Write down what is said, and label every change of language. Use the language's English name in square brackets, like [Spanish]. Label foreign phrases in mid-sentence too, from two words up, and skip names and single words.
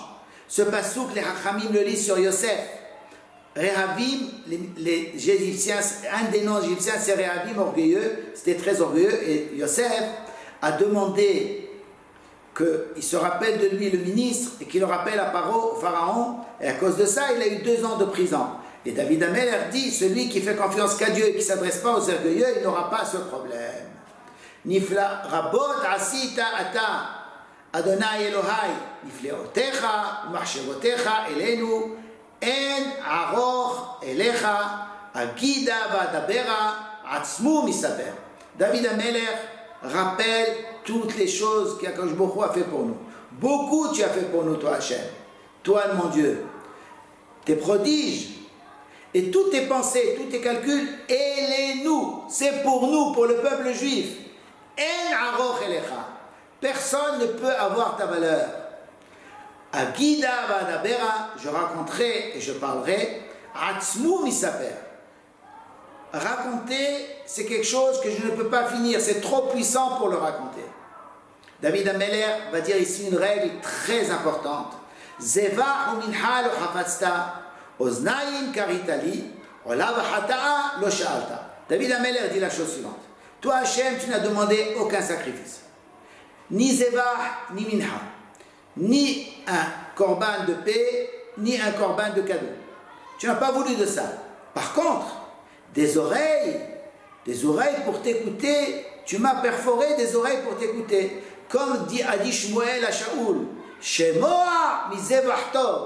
[French] Ce passouk, les Hachamim le lisent sur Yosef. Rehavim, les Égyptiens, un des noms égyptiens, c'est Rehavim, orgueilleux, c'était très orgueilleux, et Yosef a demandé qu'il se rappelle de lui, le ministre, et qu'il le rappelle à Paro, au Pharaon, et à cause de ça, il a eu 2 ans de prison. Et David HaMelech dit, celui qui fait confiance qu'à Dieu et qui ne s'adresse pas aux orgueilleux, il n'aura pas ce problème. [Hebrew] נפלא רבות עשית אתה, אדוני אלוהי, נפלאותיך, מרכבותיך, אלינו, אין ערוך אליך אגידה ואדברה עצמו מספר. [French] David HaMelech rappelle toutes les choses qu' [Hebrew] הקדוש ברוך הוא [French] a fait pour nous. Beaucoup tu as fait pour nous, toi Hachem. Toi, mon Dieu. Tes prodiges et toutes tes pensées, tous tes calculs, élez-nous. C'est pour nous, pour le peuple juif. [Hebrew] אין ערוך אליך. [French] Personne ne peut avoir ta valeur. [Hebrew] אגידה ואדברה, [French] je raconterai et je parlerai. [Hebrew] עצמו מספר. [French] Raconter, c'est quelque chose que je ne peux pas finir, c'est trop puissant pour le raconter. David HaMelech va dire ici une règle très importante. [Hebrew] זבח ומנחה לא חפצת, אזניים כרית לי, עולה וחטאה לא שאלת. [French] David HaMelech dit la chose suivante. Toi Hachem, tu n'as demandé aucun sacrifice. Ni zevach, ni minha. Ni un corban de paix, ni un corban de cadeau. Tu n'as pas voulu de ça. Par contre, des oreilles pour t'écouter, tu m'as perforé des oreilles pour t'écouter. Comme a dit Shmuel à Shaoul, [Hebrew] שמוע מזבח טוב.